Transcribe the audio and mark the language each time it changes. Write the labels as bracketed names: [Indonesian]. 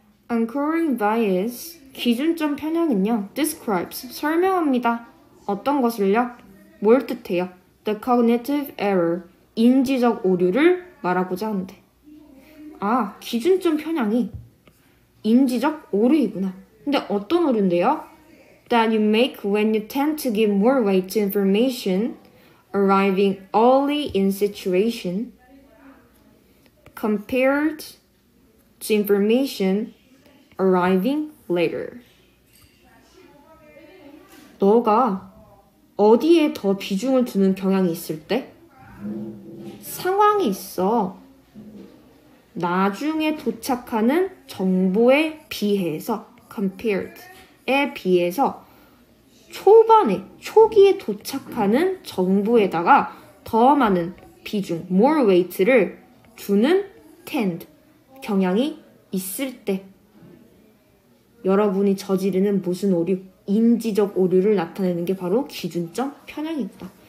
[Korean] Anchoring bias, 기준점 편향은요, describes, 설명합니다. 어떤 것을요? 뭘 뜻해요? [English] The cognitive error, [Korean] 인지적 오류를 말하고자 하는데. 아, 기준점 편향이 인지적 오류이구나. 근데 어떤 오류인데요? [English] That you make when you tend to give more weight to information arriving early in situation compared to information arriving later. [Korean] 너가 어디에 더 비중을 두는 경향이 있을 때? 상황이 있어. 나중에 도착하는 정보에 비해서 compared에 비해서 초기에 도착하는 정보에다가 더 많은 비중, [English] more weight [Korean] 를 주는 tend, 경향이 있을 때 여러분이 저지르는 무슨 오류, 인지적 오류를 나타내는 게 바로 기준점 편향이다.